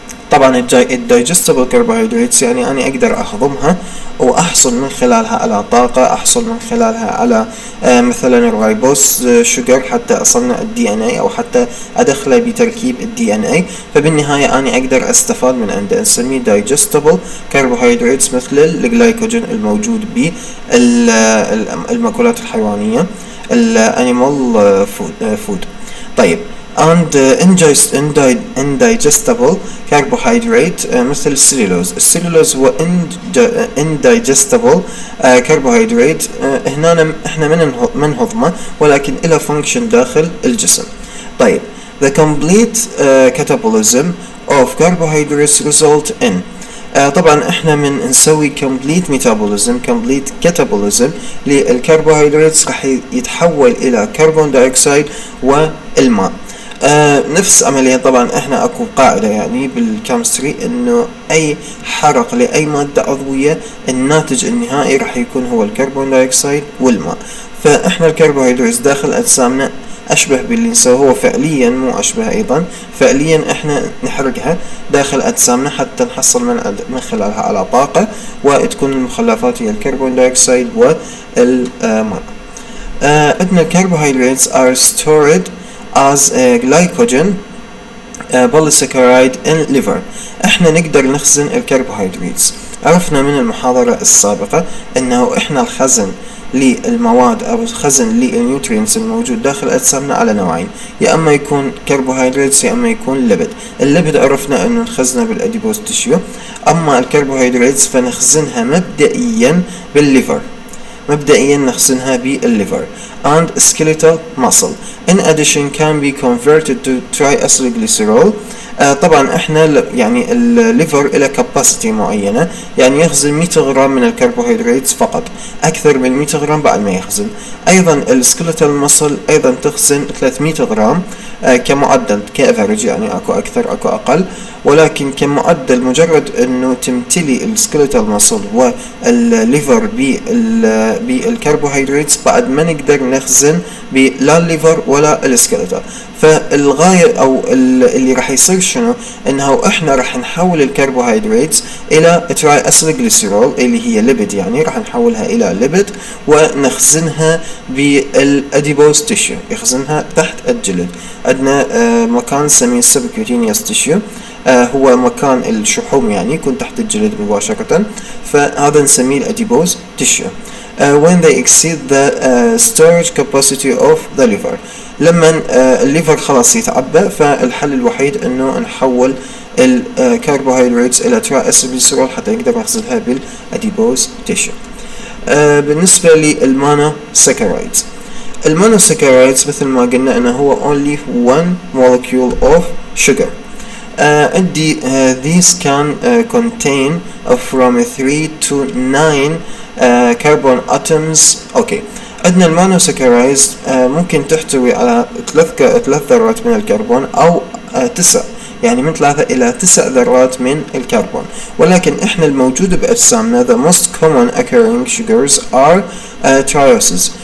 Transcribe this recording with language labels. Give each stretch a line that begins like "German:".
Arabic: طبعا الدايجستبل كربوهيدرات يعني أنا أقدر أهضمها وأحصل من خلالها على طاقة، أحصل من خلالها على مثلا الرايبوز شجر حتى أصنع الDNA أو حتى أدخله بتركيب الDNA. فبالنهاية أنا أقدر أستفاد من عنده، نسميه دايجستبل كربوهيدرات مثل الجلايكوجين الموجود بالمأكولات الحيوانية الأنيمال فود.
English: طيب and indigestible carbohydrate
Arabic: مثل السلولوز هو
English: indigestible carbohydrate.
Arabic: هنا احنا من هضمه ولكن إلى function داخل الجسم.
English: طيب the complete catabolism of carbohydrates result in.
Arabic: طبعا احنا من نسوي
English: complete catabolism
Arabic: للكربوهيدرات راح يتحول الى كربون دايوكسيد والماء. نفس عمليا. طبعا احنا اكو قاعدة يعني بالكيمستري انه اي حرق لاي مادة عضوية الناتج النهائي راح يكون هو الكربون دايوكسيد والماء. فاحنا الكربوهيدرات داخل اجسامنا اشبه باللي نسويه، هو فعليا مو اشبه ايضا، فعليا احنا نحرقها داخل اجسامنا حتى نحصل من خلالها على طاقة، وتكون المخلفات هي الكربون دايوكسيد والماء. عندنا الكربوهيدرات
English: are stored as glycogen polysaccharide in liver.
Arabic: احنا نقدر نخزن الكربوهيدرات. عرفنا من المحاضرة السابقة انه احنا الخزن للمواد او الخزن للنيوترينز الموجود داخل اجسامنا على نوعين، يا اما يكون كربوهيدرات يا اما يكون ليبيد. الليبيد عرفنا انه نخزنها بالاديبوز تيشيو، اما الكربوهيدرات فنخزنها مبدئيا بالليفر. مبدئيا نخزنها بالليفر
English: and skeletal muscle. In addition can be converted to triacylglycerol.
Arabic: طبعا احنا يعني الليفر له كاباسيتي معينة، يعني يخزن 100 غرام من الكربوهيدرات فقط، اكثر من 100 غرام بعد ما يخزن. ايضا السكيلتال ماسل ايضا تخزن 300 غرام كمعدل كافرج، يعني اكو اكثر اكو اقل، ولكن كمعدل مجرد انه تمتلي السكيلتال ماسل والليفر بالكربوهيدرات بعد ما نقدر نخزن لا الليفر ولا السكيلتال. فالغاية او اللي راح يصير شنو؟ انه احنا راح نحول الكربوهيدرات الى تراياسيلجليسيرول اللي هي ليبيد، يعني راح نحولها الى ليبيد ونخزنها بالاديبوز تيشيو، يخزنها تحت الجلد. عندنا مكان نسميه سبكيوتينيوس تيشيو، هو مكان الشحوم يعني يكون تحت الجلد مباشرة، فهذا نسميه الاديبوز تيشيو.
English: when they exceed the storage capacity of the liver.
Arabic: لما الليفر خلاص يتعبى، فالحل الوحيد انه نحول الكربوهيدرات الى تراياسيلجليسيرول حتى نقدر نخزنها بالاديبوز تيشو. بالنسبة للمونوساكرايدز، المونوساكرايدز مثل ما قلنا انه هو
English: only one molecule of sugar. These can contain from 3 to 9 carbon atoms.
Arabic: اوكي، عندنا المونوساكرايدز ممكن تحتوي على 3 ذرات من الكربون او 9، يعني من 3 إلى 9 ذرات من الكربون، ولكن احنا الموجود بأجسامنا
English: the most common occurring sugars are trioses.